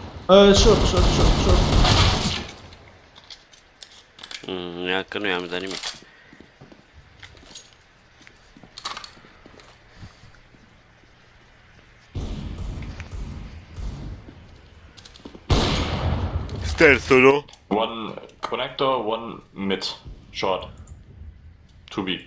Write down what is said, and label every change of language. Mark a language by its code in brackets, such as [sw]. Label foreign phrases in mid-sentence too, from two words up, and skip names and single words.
[en] Short. [ro] Ia că nu i-am dat nimic. [en] Stairs, nu? One connector, one mid. Short. 2B.